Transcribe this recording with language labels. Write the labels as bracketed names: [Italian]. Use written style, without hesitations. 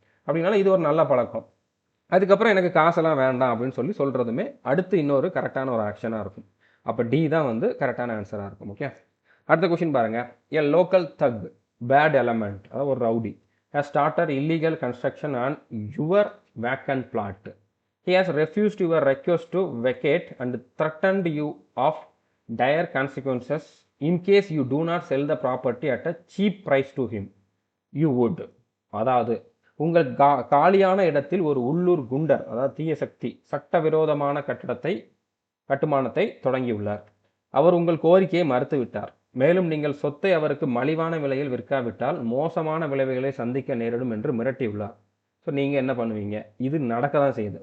[Tamil] அப்படின்னால இது ஒரு நல்ல பழக்கம். அதுக்கப்புறம் எனக்கு காசெல்லாம் வேண்டாம் அப்படின்னு சொல்லி சொல்கிறதுமே அடுத்து இன்னொரு கரெக்டான ஒரு ஆக்ஷனாக இருக்கும். அப்போ டி தான் வந்து கரெக்டான ஆன்சராக இருக்கும். ஓகே. அடுத்த கொஷின் பாருங்கள். [English] a local thug bad element, [Tamil] அதாவது ஒரு rowdy, [English] Has started illegal construction on your vacant plot. He has refused your request to vacate and threatened you of dire consequences in case you do not sell the property at a cheap price to him. You would. [Tamil] அதாவது உங்கள் காலியான இடத்தில் ஒரு உள்ளூர் குண்டர், அதாவது தீய சக்தி, சட்டவிரோதமான கட்டுமானத்தை தொடங்கியுள்ளார். அவர் உங்கள் கோரிக்கையை மறுத்துவிட்டார். மேலும் நீங்கள் சொத்தை அவருக்கு மலிவான விலையில் விற்காவிட்டால் மோசமான விளைவுகளை சந்திக்க நேரிடும் என்று மிரட்டியுள்ளார். ஸோ நீங்கள் என்ன பண்ணுவீங்க? இது நடக்க தான் செய்யுது.